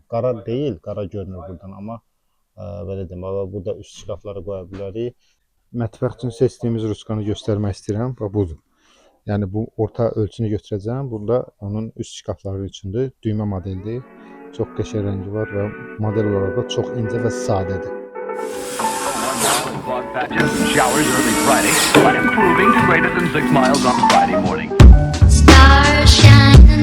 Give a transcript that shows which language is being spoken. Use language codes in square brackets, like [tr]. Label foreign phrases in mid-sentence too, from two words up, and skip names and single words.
[az] Qara deyil, qara görünür buradan, amma belə deyim, burada üst şkaflara qoya bilərik. Mətbəx üçün seçdiyimiz ruskanı göstərmək istəyirəm. Budur. Yəni bu orta ölçünü götürəcəm. Burada onun üst şkafları üçündür. Düymə modeldir. Çox qəşəng rəngi var və model olaraq da çox incə və sadədir. [en] Showers early Friday, but improving to greater than 6 miles on Friday morning. Stars shine.